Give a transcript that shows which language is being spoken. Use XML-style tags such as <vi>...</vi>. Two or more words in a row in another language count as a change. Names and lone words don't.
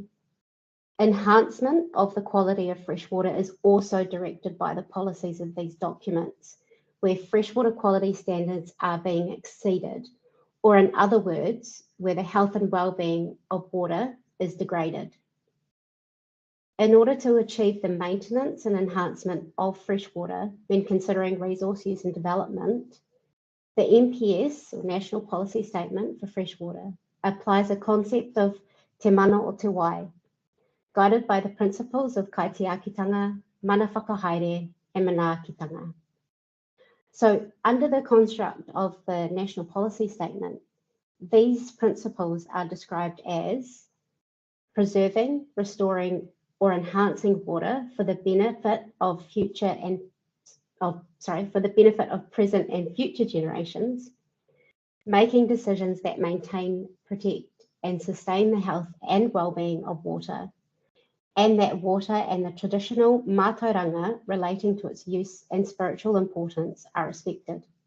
<en>Enhancement of the quality of fresh water is also directed by the policies of these documents, where freshwater quality standards are being exceeded, or in other words, where the health and well-being of water is degraded. In order to achieve the maintenance and enhancement of fresh water when considering resource use and development, the NPS, or National Policy Statement for Fresh Water, applies a concept of</en> <mi>te mana o te wai,</mi> <en>guided by the principles of kaitiakitanga,</en> <mi>mana whakahaere,</mi> <en>and manaakitanga. So under the construct of the National Policy Statement, these principles are described as preserving, restoring, or enhancing water for the benefit of present and future generations, making decisions that maintain, protect, and sustain the health and well-being of water, and that water and the traditional mātauranga relating to its use and spiritual importance are respected.</en>